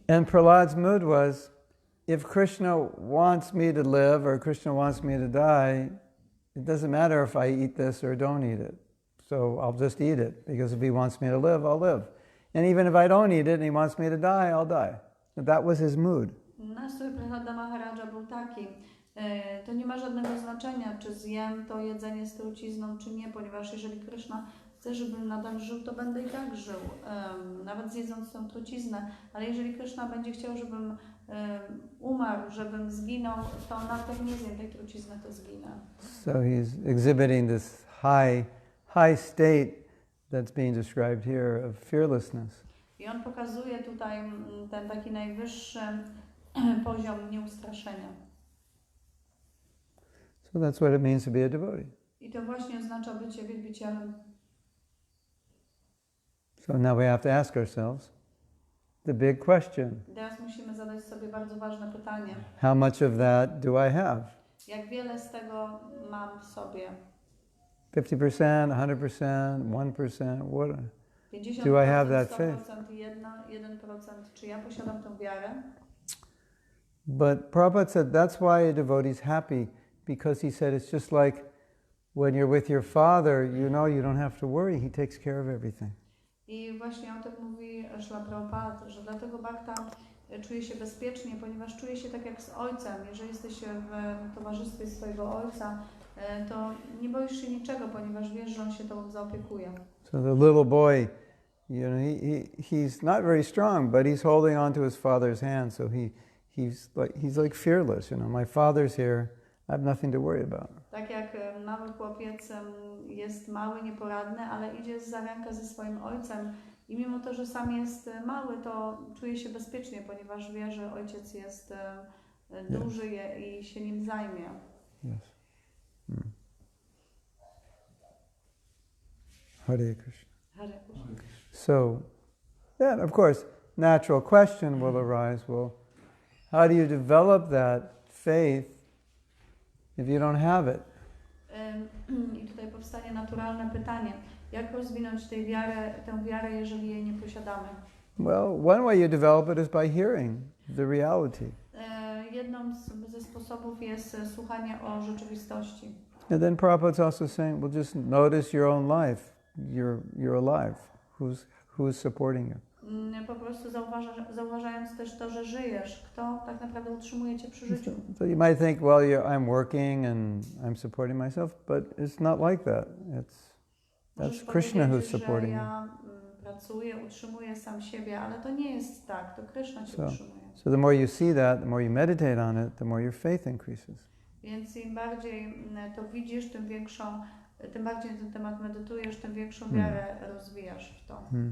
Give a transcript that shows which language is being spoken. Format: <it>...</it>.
<en>And Prahlad's mood was, if Krishna wants me to live or Krishna wants me to die, it doesn't matter if I eat this or don't eat it. So I'll just eat it, because if he wants me to live, I'll live. And even if I don't eat it and he wants me to die, I'll die. That was his mood.</en> <pl>Nastrój Prahlada Maharaja był taki. To nie ma żadnego znaczenia, czy zjem to jedzenie z trucizną, czy nie, ponieważ jeżeli Krishna chce, żebym nadal żył, to będę i tak żył, nawet zjedząc tą truciznę. Ale jeżeli Krishna będzie chciał, żebym umarł, żebym zginął, to nawet jak nie zjem tej trucizny, to zginę.</pl> <en>So he's exhibiting this high state that's being described here of fearlessness.</en> <pl>I on pokazuje tutaj ten taki najwyższy poziom nieustraszenia.</pl> <en>So that's what it means to be a devotee.</en> <pl>I to właśnie oznacza bycie wielbicielem.</pl> <en>So now we have to ask ourselves the big question.</en> <pl>Teraz musimy zadać sobie bardzo ważne pytanie.</pl> <en>How much of that do I have?</en> <pl>Jak wiele z tego mam w sobie?</pl> <en>50%, 100%, 1%, what?</en> <pl>50%,</pl> <en>Do I have that</en> <pl>100%,</pl> <en>faith?</en> <pl>1%. Czy ja posiadam tę wiarę?</pl> <en>But Prabhupada said that's why a devotee is happy, because he said it's just like when you're with your father, you know you don't have to worry, he takes care of everything.</en> <pl>I właśnie o tym mówi Śrila Prabhupada, że dlatego Bhakta czuje się bezpiecznie, ponieważ czuje się tak jak z ojcem. Jeżeli jesteś w towarzystwie swojego ojca, to nie boisz się niczego, ponieważ wiesz, że on się tobą zaopiekuje.</pl> <en>So the little boy, you know, he's not very strong, but he's holding on to his father's hand, so he's like fearless, you know. My father's here, I have nothing to worry about.</en> <pl>Tak jak mały chłopiec jest mały, nieporadny, ale idzie za rękę ze swoim ojcem i mimo to, że sam jest mały, to czuje się bezpiecznie, ponieważ wie, że ojciec jest duży i się nim zajmie.</pl> <en>Yes. Hare Krishna. Hare Krishna. So, then of course, natural question will arise, well, how do you develop that faith if you don't have it?</en> <pl>I tutaj powstanie naturalne pytanie, jak rozwinąć tę wiarę, jeżeli jej nie posiadamy?</pl> <en>Well, one way you develop it is by hearing the reality.</en> <pl>Jedną ze sposobów jest słuchanie o rzeczywistości.</pl> <en>And then Prabhupada's also saying, well, just notice your own life. You're alive. Who's supporting you?</en> <pl>Po prostu zauważając też to, że żyjesz, kto tak naprawdę utrzymuje cię przy życiu.</pl> <en>So you might think, well, I'm working and I'm supporting myself, but it's not like that. That's Krishna who's supporting you.</en> <pl>Ja pracuję, utrzymuję sam siebie, ale to nie jest tak, to Krishna cię utrzymuje.</pl> <en>So the more you see that, the more you meditate on it, the more your faith increases.</en> <pl>Więc im bardziej to widzisz, tym bardziej na ten temat medytujesz, tym większą wiarę rozwijasz w to.</pl>